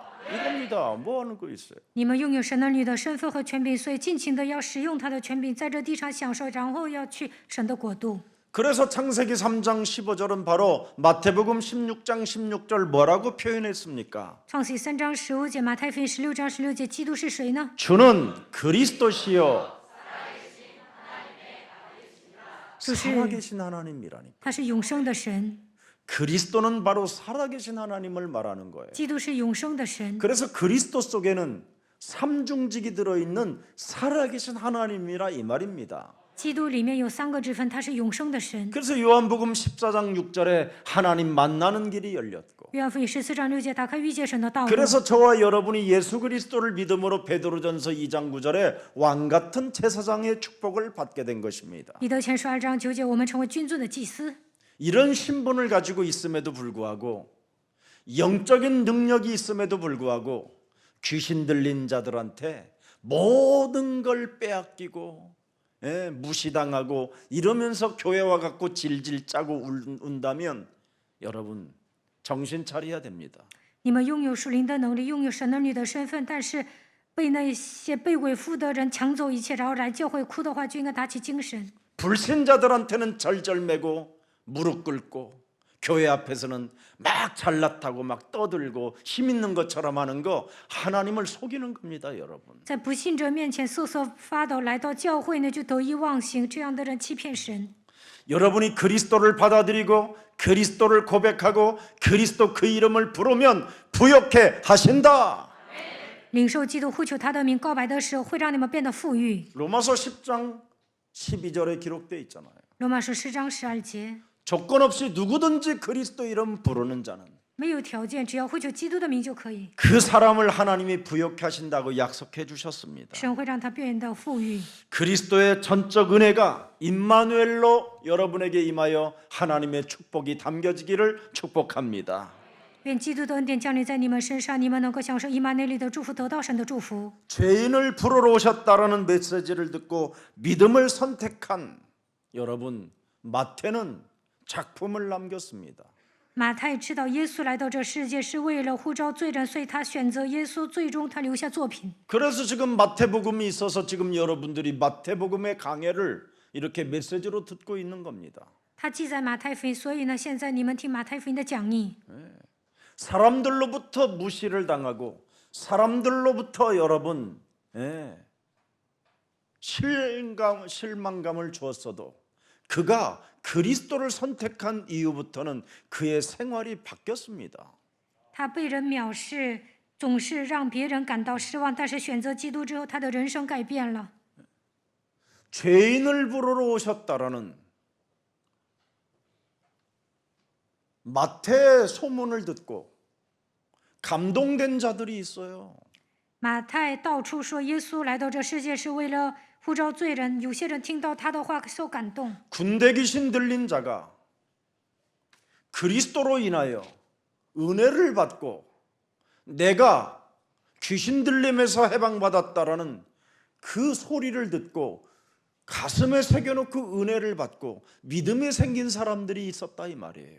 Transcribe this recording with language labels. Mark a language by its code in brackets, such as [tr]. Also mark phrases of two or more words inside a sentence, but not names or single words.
[ko] 이겁니다. 뭐 하는 거 있어요? [zh] 你们拥有神儿女的身份和权柄，所以尽情的要使用他的权柄，在这地上享受，然后要去神的国度。 [ko] 그래서 창세기 3장 15절은 바로 마태복음 16장 16절 뭐라고 표현했습니까? [zh] 创世3章15节，马太福音16章16节，基督是谁呢？ [ko] 주는 그리스도시요 [zh] 就是 [ko] 살아계신 하나님이라니. [zh] 他是永生的神， [ko] 그리스도는 바로 살아계신 하나님을 말하는 거예요. [zh] 基督是永生的神。 [ko] 그래서 그리스도 속에는 삼중직이 들어있는 살아계신 하나님이라 이 말입니다. [zh] 基督里面有3个职分，他是永生的神。 [ko] 그래서 요한복음 14장 6절에 하나님 만나는 길이 열렸고 [zh] 约翰福音14章6节，打开遇见神的道路。 [ko] 그래서 저와 여러분이 예수 그리스도를 믿음으로 베드로전서 2장 9절에 왕같은 제사장의 축복을 받게 된 것입니다. [zh] 彼得前书2章9节，我们成为君尊的祭司。 [ko] 이런 신분을 가지고 있음에도 불구하고 영적인 능력이 있음에도 불구하고 귀신 들린 자들한테 모든 걸 빼앗기고 무시당하고 이러면서 교회와 갖고 질질 짜고 운다면 여러분 정신 차려야 됩니다. [zh] 你们拥有属灵的能力，拥有神儿女的身份，但是被那些被鬼附的人抢走一切，然后来教会哭的话，就应该打起精神。 [ko] 불신자들한테는 절절매고 무릎 꿇고 교회 앞에서는 막 잘났다고 막 떠들고 힘 있는 것처럼 하는 거 하나님을 속이는 겁니다, 여러분. [zh] 在不信者面前瑟瑟发抖，来到教会呢就得意忘形，这样的人欺骗神。 [ko] 여러분이 그리스도를 받아들이고 그리스도를 고백하고 그리스도 그 이름을 부르면 부욕해 하신다. [zh] 领受基督，呼求他的名，告白的时候，会让你们变得富裕。 [ko] 로마서 10장 12절에 기록되어 있잖아요. [zh] 罗马书10章12节， [ko] 조건 없이 누구든지 그리스도 이름 부르는 자는 [zh] 没有条件，只要呼求基督的名就可以， [ko] 그 사람을 하나님이 부욕해 하신다고 약속해 주셨습니다. [zh] 神会让他变得富裕。 [ko] 그리스도의 전적 은혜가 임마누엘로 여러분에게 임하여 하나님의 축복이 담겨지기를 축복합니다. [zh] 愿基督的恩典降临在你们身上，你们能够享受以马内利的祝福，得到神的祝福。 [ko] 죄인을 부르러 오셨다라는 메시지를 듣고 믿음을 선택한 여러분, 마태는 작품을 남겼습니다. [zh] 马太知道耶稣来到这世界是为了呼召罪人，所以他选择耶稣，最终他留下作品。 [ko] 그래서 지금 마태복음이 있어서 지금 여러분들이 마태복음의 강해를 이렇게 메시지로 듣고 있는 겁니다. [zh] 他记载马太福音，所以呢，现在你们听马太福音的讲义。 [ko] 사람들로부터 무시를 당하고 사람들로부터 여러분 실망감을 주었어도 그가 그리스도를 선택한 이후부터는 그의 생활이 바뀌었습니다. [zh] 他被人藐视，总是让别人感到失望，但是选择基督之后，他的人生改变了。 [ko] 죄인을 부르러 오셨다라는 마태의 소문을 듣고 감동된 자들이 있어요. [zh] 马太到处说耶稣来到这世界是为了呼召罪人，有些人听到他的话受感动。 [ko] 군대 귀신 들린 자가 그리스도로 인하여 은혜를 받고 내가 귀신 들림에서 해방받았다라는 그 소리를 듣고 가슴에 새겨놓고 은혜를 받고 믿음이 생긴 사람들이 있었다 이 말이에요.